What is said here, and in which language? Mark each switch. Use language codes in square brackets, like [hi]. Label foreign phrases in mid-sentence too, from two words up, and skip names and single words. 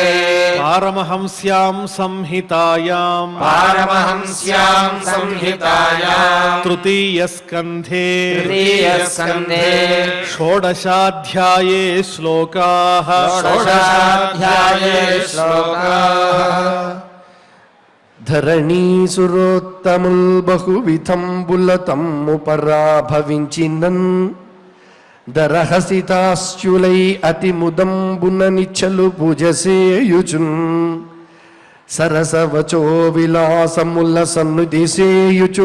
[sa] पारमहंस्यां संहितायां तृतीयस्कन्धे तृतीयस्कन्धे षोडशाध्याये श्लोकाः षोडशाध्याये श्लोकाः [te] ధరణీసురోత్తముల్ బహువిధంబులతమ్ముపరాభవించినన్ దరహసితాశ్చులై అతి ముదంబున నిచ్చలు పూజసేయుచున్ సరసవచో విలాసముల సన్నుదిసేయుచు